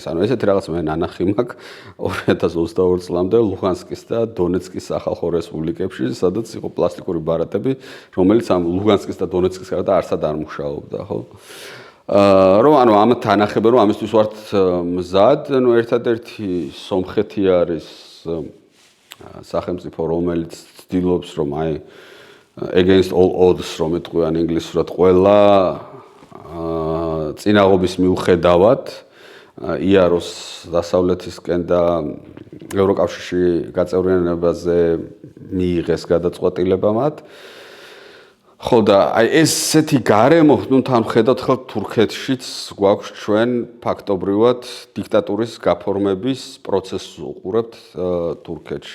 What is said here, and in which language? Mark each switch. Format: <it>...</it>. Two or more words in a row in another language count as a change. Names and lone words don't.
<ka>ანუ ესეთი რაღაც მე ნანახი მაქვს 2022 წლამდე ლუგანსკის და დონეცკის სახალხო რესპუბლიკებში, სადაც იყო პლასტიკური ბარათები, რომელიც ამ ლუგანსკის და დონეცკის გარდა არსად არ მუშაობდა, ხო? რომ ანუ ამ თანახება რომ ამისთვის ვართ მზად, ну ერთადერთი სომხეთი არის სახელმწიფო, რომელიც ცდილობს რომ აი</ka> <en>against all odds</en> <ka>რომ ეთქვიან ინგლისურად ყველა წინაღობის მიუხედავად იაროს დასავლეთისკენ და ევროკავშირში გაწევრიანებაზე მიიღეს გადაწყვეტილება მათ. ხო და აი ესეთი გარემო, ну თან ხედავთ ხელ თურქეთშიც გვაქვს ჩვენ ფაქტობრივად დიქტატურის გაფორმების პროცესს უყურებთ თურქეთში.</ka>